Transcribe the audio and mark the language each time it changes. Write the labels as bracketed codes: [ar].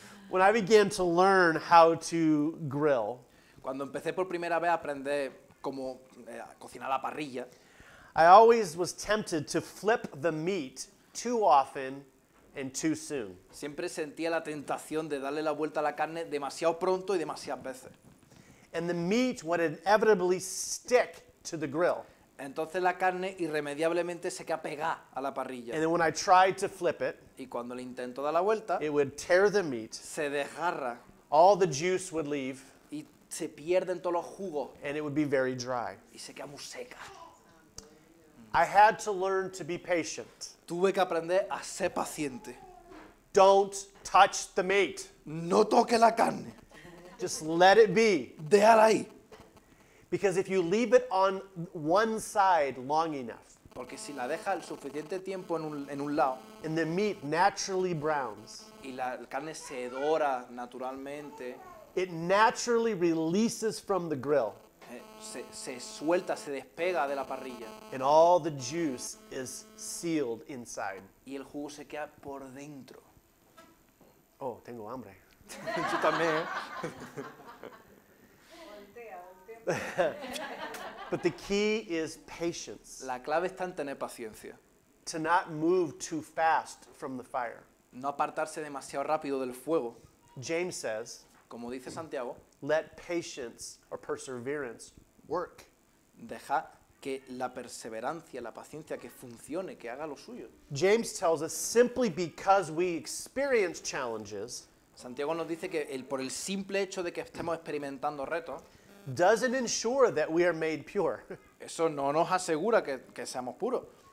[en] When I began to learn how to grill, [es] Cuando empecé por primera vez a aprender cómo cocinar a la parrilla, [en] I always was tempted to flip the meat too often and too soon. [es] siempre sentía la tentación de darle la vuelta a la carne demasiado pronto y demasiadas veces. [en] And the meat would inevitably stick to the grill. [es] Entonces la carne irremediablemente se queda pegada a la parrilla. [en] And then when I tried to flip it, [es] Y cuando le intento dar la vuelta, [en] it would tear the meat, [es] se desgarra [en] all the juice would leave, [es] y se pierden todos los jugos [en] and it would be very dry. [es] y se queda muy seca. [en] I had to learn to be patient. [es] Tuve que aprender a ser paciente. [en] Don't touch the meat. [es] No toque la carne, [en] Just let it be. [es] déjala ahí. [en] Because if you leave it on one side long enough, [es] Porque si la deja el suficiente tiempo en un lado [en] and the meat naturally browns, [es] y la carne se dora naturalmente, [en] it naturally releases from the grill, [es] se suelta, se despega de la parrilla [en] and all the juice is sealed inside. [es] y el jugo se queda por dentro. Oh, tengo hambre. Yo también, [en] But the key is patience. [es] La clave está en tener paciencia. [en] To not move too fast from the fire. [es] No apartarse demasiado rápido del fuego. [en] James says, [es] Como dice Santiago, [en] let patience or perseverance work. [es] deja que la perseverancia, la paciencia, que funcione, que haga lo suyo. [en] James tells us simply because we experience challenges [es] Santiago nos dice que por el simple hecho de que estemos experimentando retos, [en] doesn't ensure that we are made pure. [es] eso no nos asegura que seamos puros.